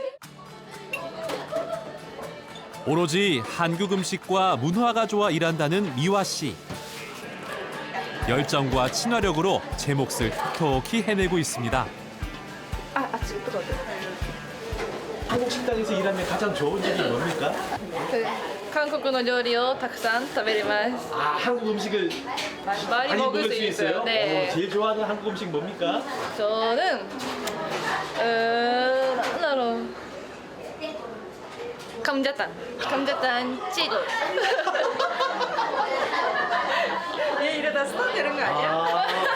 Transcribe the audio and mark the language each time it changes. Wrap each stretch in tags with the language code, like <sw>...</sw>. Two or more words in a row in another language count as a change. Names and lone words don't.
<ko>오로지 한국 음식과 문화가 좋아 일한다는 미화 씨. 열정과 친화력으로 제 몫을 톡톡히 해내고 있습니다. 한국 식당에서 일하면 가장 좋은 점이 뭡니까? 한국 요리를</ko> <ja>たくさん食べれます.</ja> <ko>아, 한국 음식을 많이 먹을 수 있어요. 네. 제일 좋아하는 한국 음식 뭡니까? 저는 나로 감자탕 찌고. 얘 이러다 스톱 되는 거 아니야?</ko>